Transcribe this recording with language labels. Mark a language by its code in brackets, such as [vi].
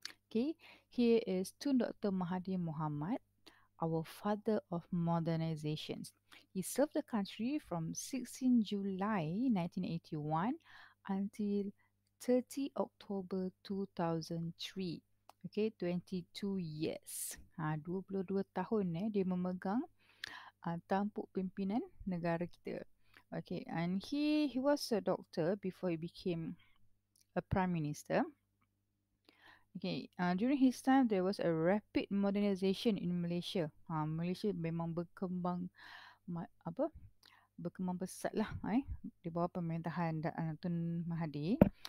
[en] Okay, here is Tun Dr. Mahathir Mohamad, our father of modernizations. He served the country from 16 July 1981 until 30 October 2003. Okay, 22 years. [ms] 22 tahun dia memegang tampuk pimpinan negara kita. [en] Okay, and he was a doctor before he became a prime minister. Okay, during his time there was a rapid modernization in Malaysia. [ms] Malaysia memang berkembang berkembang pesat lah di bawah pemerintahan Tun Mahathir.